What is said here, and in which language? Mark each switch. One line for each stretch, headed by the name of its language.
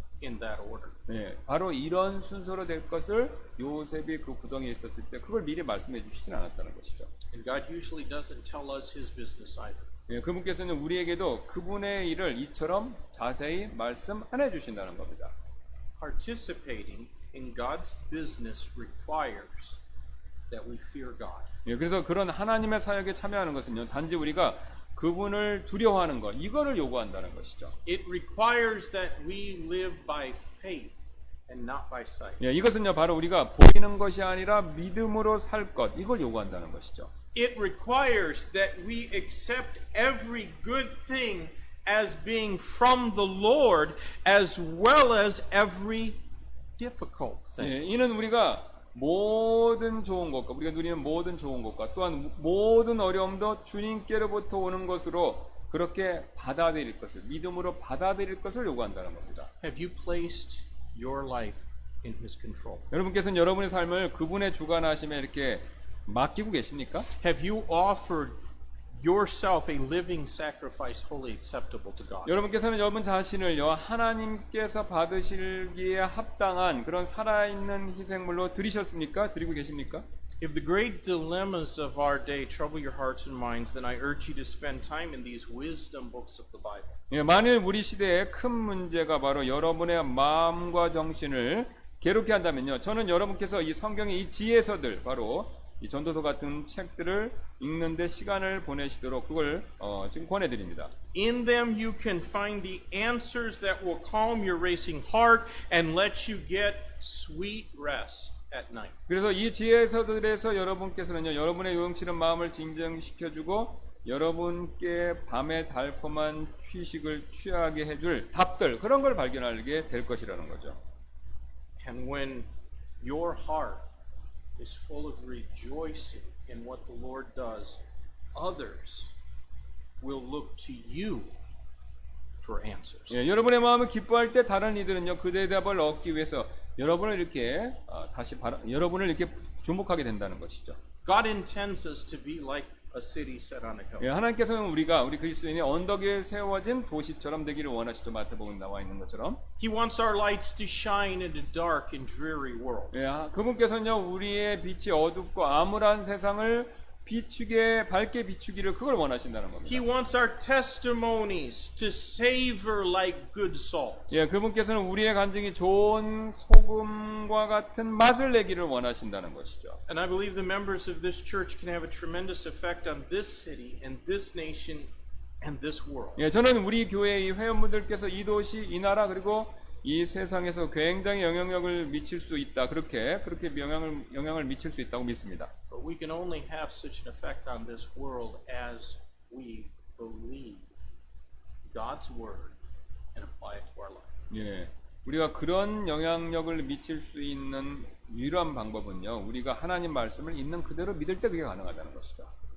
English: In that order.
Korean: 예, 바로 이런 순서로 될 것을 요셉이 그 구덩이에 있었을 때 그걸 미리 말씀해 주시진 않았다는 것이죠.
English: And God usually doesn't tell us his business either.
Korean: 예, 그분께서는 우리에게도 그분의 일을 이처럼 자세히 말씀 안 해주신다는 겁니다.
English: Participating in God's business requires that we fear God.
Korean: 예, 그래서 그런 하나님의 사역에 참여하는 것은요, 단지 우리가 그분을 두려워하는 것, 이거를 요구한다는 것이죠.
English: It requires that we live by faith and not by sight.
Korean: 예, 이것은요, 바로 우리가 보이는 것이 아니라 믿음으로 살 것, 이걸 요구한다는 것이죠.
English: It requires that we accept every good thing as being from the Lord as well as every difficult thing.
Korean: 예, 이는 우리가 모든 좋은 것과 우리가 누리는 모든 좋은 것과 또한 모든 어려움도 주님께로부터 오는 것으로 그렇게 받아들일 것을 믿음으로 받아들일 것을 요구한다는 겁니다.
English: Have you placed your life in His control?
Korean: 여러분께서는 여러분의 삶을 그분의 주관하심에 이렇게 맡기고 계십니까?
English: Have you offered yourself a living sacrifice wholly acceptable to God?
Korean: 여러분께서는 여러분 자신을요 하나님께서 받으시기에 합당한 그런 살아있는 희생물로 드리셨습니까? 드리고 계십니까?
English: If the great dilemmas of our day trouble your hearts and minds, then I urge you to spend time in these wisdom books of the Bible.
Korean: 예, 만일 우리 시대의 큰 문제가 바로 여러분의 마음과 정신을 괴롭게 한다면요, 저는 여러분께서 이 성경의 이 지혜서들 바로 이 전도서 같은 책들을 읽는데 시간을 보내시도록 그걸 지금 권해드립니다.
English: In them you can find the answers that will calm your racing heart and let you get sweet rest at night.
Korean: 그래서 이 지혜서들에서 여러분께서는요, 여러분의 요동치는 마음을 진정시켜주고 여러분께 밤에 달콤한 휴식을 취하게 해줄 답들, 그런 걸 발견하게 될 것이라는 거죠.
English: And when your heart is full of rejoicing in what the Lord does, others will look to you for answers.
Korean: 예, 여러분의 마음을 기뻐할 때 다른 이들은요 그 대답을 얻기 위해서 여러분을 이렇게 여러분을 이렇게 주목하게 된다는 것이죠.
English: God intends us to be like a city set on a hill.
Korean: 예, 하나님께서는 우리 그리스도인이 언덕 위에 세워진 도시처럼 되기를 원하시죠. 마태복음 나와 있는 것처럼.
English: He wants our lights to shine in a dark and dreary world.
Korean: 예, 그분께서는요 우리의 빛이 어둡고 암울한 세상을 밝게 비추기를 그걸 원하신다는 겁니다.
English: He wants our testimonies to savor like good salt.
Korean: 예, 그분께서는 우리의 간증이 좋은 소금과 같은 맛을 내기를 원하신다는 것이죠.
English: And I believe the members of this church can have a tremendous effect on this city and this nation and this world.
Korean: 예, 저는 우리 교회의 회원분들께서 이 도시, 이 나라 그리고 이 세상에서 굉장히 영향력을 미칠 수 있다. 그렇게 영향을 미칠 수 있다고 믿습니다.
English: But we can only have such an effect on this world as we believe God's word and apply it to our life.
Korean: 예, 우리가 그런 영향력을 미칠 수 있는 유일한 방법은요, 우리가 하나님 말씀을 있는 그대로 믿을 때 그게 가능하다는 것이죠.